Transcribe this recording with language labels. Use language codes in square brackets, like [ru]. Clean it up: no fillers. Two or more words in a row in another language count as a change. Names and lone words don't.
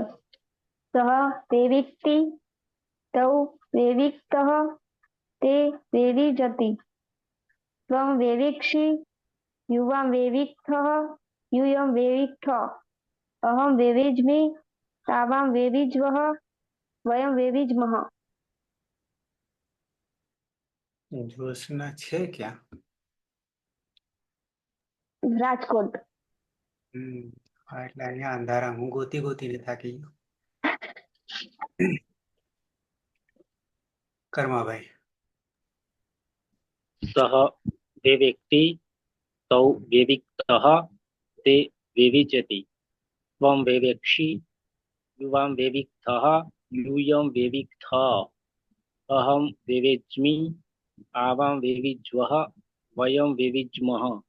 [sa] सः वेविक्ति तौ वेविक्तः ते वेविजति त्वं वेविक्षि युवां वेविक्थः यूयं वेविक्थ अहं वेविज्मि आवां वेविज्वः वयं वेविज्मः। [gu] જ્યોત્સના છે ક્યા? રાજકોટ। હા, એટલે અહીંયા અંધારા હું ગોતી ગોતીને થાકી ગયો. કર્માભાઈ [sa] सः वेवेक्ति तौ वेविक्तः ते वेविजति त्वं वेवेक्षि युवां वेविक्थः यूयं वेविक्थ अहं वेवेज्मि आवां वेविज्वः वयं वेविज्मः।